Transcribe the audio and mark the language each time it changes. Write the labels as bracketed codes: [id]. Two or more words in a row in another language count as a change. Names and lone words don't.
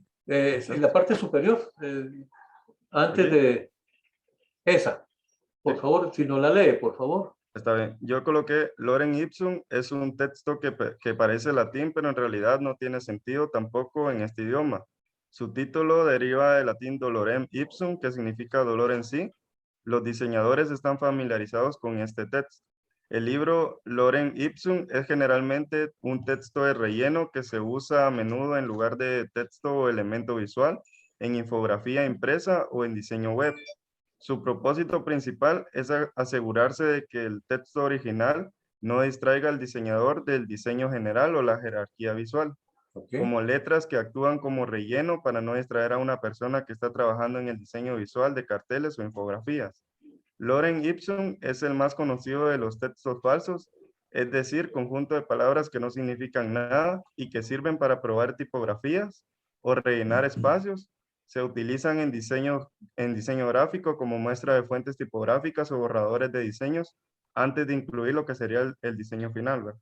[es] En la parte superior, antes aquí, de esa. Por sí, favor, si no la lee, por favor. está bien. Yo coloqué Lorem ipsum, es un texto que parece latín, pero en realidad no tiene sentido tampoco en este idioma. Su título deriva del latín [la] dolorem ipsum, [es] que significa dolor en sí. Los diseñadores están familiarizados con este texto. El libro Lorem ipsum es generalmente un texto de relleno que se usa a menudo en lugar de texto o elemento visual, en infografía impresa o en diseño web. Su propósito principal es asegurarse de que el texto original no distraiga al diseñador del diseño general o la jerarquía visual, Okay. como letras que actúan como relleno para no distraer a una persona que está trabajando en el diseño visual de carteles o infografías. Lorem ipsum es el más conocido de los textos falsos, es decir, conjunto de palabras que no significan nada y que sirven para probar tipografías o rellenar espacios. Se utilizan en diseño gráfico como muestra de fuentes tipográficas o borradores de diseños antes de incluir lo que sería el diseño final, ¿verdad?